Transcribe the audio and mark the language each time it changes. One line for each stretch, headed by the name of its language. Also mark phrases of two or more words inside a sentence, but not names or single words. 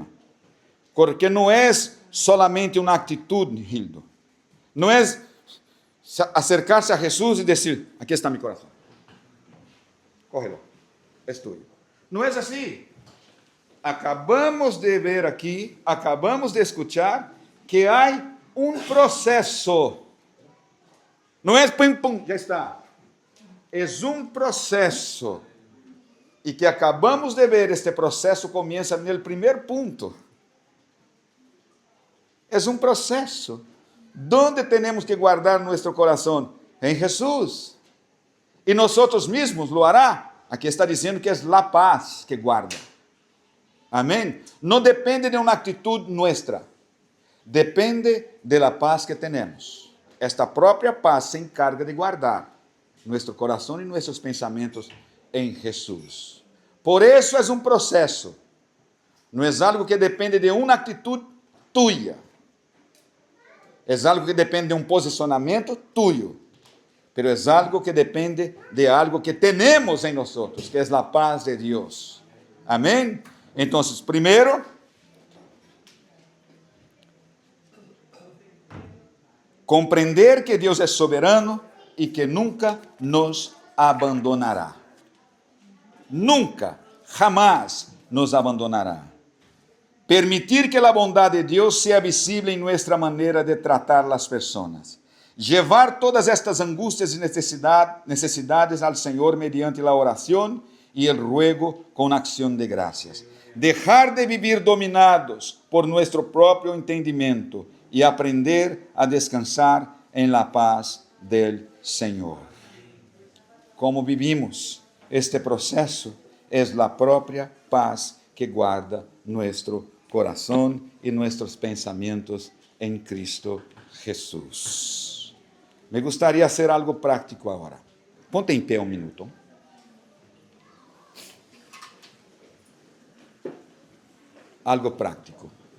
Spanish: Porque no es solamente una actitud, Hildo. No es acercarse a Jesús y decir, aquí está mi corazón. Cógelo, es tuyo. No es así. Acabamos de ver aqui, acabamos de escuchar que
Portuguese: há um processo. Não é pum, pum, já está. É um processo. E que acabamos de ver, este processo começa no primeiro ponto. É um processo. ¿Dónde temos que guardar nosso coração? Em Jesus. E nós mesmos
Spanish: lo hará.
Portuguese: Aqui está dizendo que é a paz que guarda. Amém? Não depende de uma atitude nossa. Depende
Spanish: de la paz
Portuguese: que temos. esta própria paz se encarga de guardar nosso coração e nossos pensamentos em Jesus. Por isso é um processo, não é algo que depende de uma atitude tuya, é algo que depende de um posicionamento tuyo, pero é algo que depende de algo que temos em nós, que é a paz de Deus. Amém? Então, primeiro, compreender que Deus é soberano e que nunca nos abandonará. Nunca, jamás nos abandonará. Permitir que a bondade de Deus seja visível em nossa maneira de tratar as pessoas.
Spanish: Llevar todas estas
Portuguese: angústias e necessidades ao Senhor mediante a oração e o ruego com acção de graças.
Spanish: Dejar de vivir dominados
Portuguese: por nosso próprio entendimento e aprender a descansar em
Spanish: la paz del
Portuguese: Senhor. Como vivimos este processo, é a própria paz que guarda nosso coração e nossos pensamentos em Cristo Jesus. Me gostaria de fazer algo prático agora. Ponte em pé um minuto. Algo prático.